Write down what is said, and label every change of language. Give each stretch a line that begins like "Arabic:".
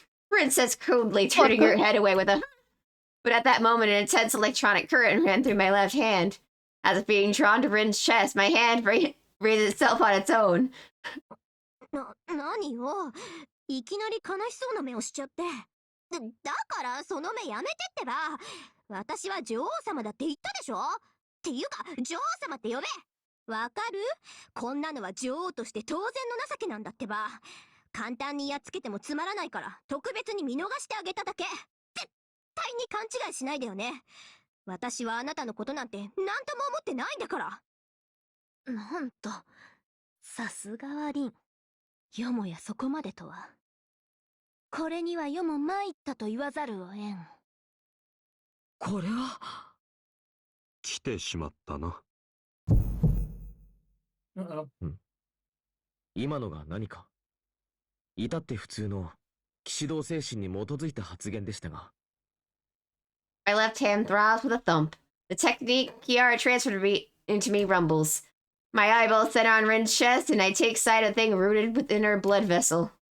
English: Rin says crudely, turning her head away with a... But at that moment, an intense electronic current ran through my left hand. As if being drawn to Rin's chest, my hand raised itself on its own.
Japanese: 何よ。いきなり悲しそうな目をしちゃって。だからその目やめてってば。私は女王様だって言ったでしょ。っていうか女王様って呼べ。わかる？こんなのは女王として当然の情けなんだってば。簡単にやっつけてもつまらないから特別に見逃してあげただけ。絶対に勘違いしないでよね。私はあなたのことなんて何とも思ってないんだから。なんと、さすがはリン。よもやそこまでとは。これには世も参ったと言わざるを得ん。これは来てしまったな。今のが何か？至って普通の騎士道精神に基づいた発言でしたが。
English: My left hand throbs with a thump. The technique Kiara transferred into me rumbles. My eyeballs center on Rin's chest, and I take sight of a thing rooted within her blood vessel.